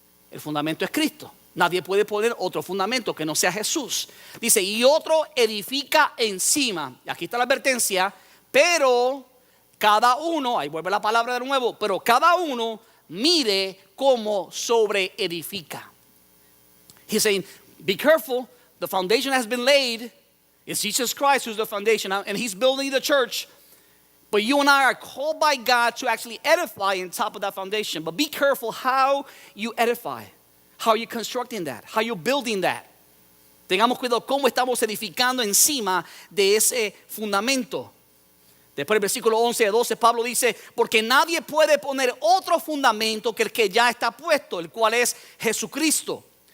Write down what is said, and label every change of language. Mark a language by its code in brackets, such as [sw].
[es] El fundamento es Cristo. Nadie puede poner otro fundamento que no sea Jesús. Dice, y otro edifica encima. Y aquí está la advertencia, pero cada uno, ahí vuelve la palabra de nuevo, pero cada uno mire cómo sobre edifica. [en] He's saying, be careful, the foundation has been laid. It's Jesus Christ who's the foundation, and he's building the church. But you and I are called by God to actually edify on top of that foundation. But be careful how you edify. How are you constructing that? How are you building that? [es] Tengamos cuidado cómo estamos edificando encima de ese fundamento. Después del versículo 11 a 12 Pablo dice, porque nadie puede poner otro fundamento que el que ya está puesto, el cual es Jesucristo.